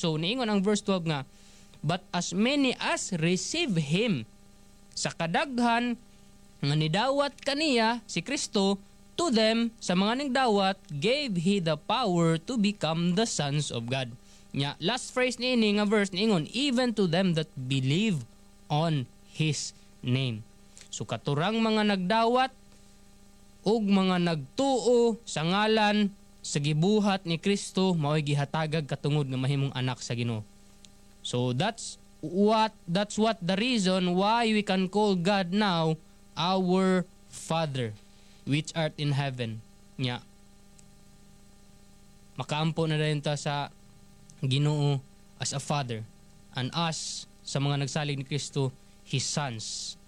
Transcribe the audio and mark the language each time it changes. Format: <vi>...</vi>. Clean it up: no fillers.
<ceb>So niingon ang verse 12 nga,</ceb> <en>but as many as receive him,</en> <ceb>sa kadaghan nga nidawat kaniya si Kristo,</ceb> <en>to them</en> <ceb>sa mga nagdawat</ceb> <en>gave he the power to become the sons of God.</en> <ceb>Nya last phrase niini nga verse niingon,</ceb> <en>even to them that believe on his name.</en> <ceb>So katurang mga nagdawat ug mga nagtuo sa ngalan sa gibuhat ni Kristo, mao'y gihatagag katungod nga mahimong anak sa Ginoo.</ceb> <en>So that's what the reason why we can call God now our Father which art in heaven.</en> <ceb>Nya makaampo na rin ta sa Ginoo</ceb> <en>as a Father, and us</en> <ceb>sa mga nagsalig ni Kristo,</ceb> <en>his sons.</en>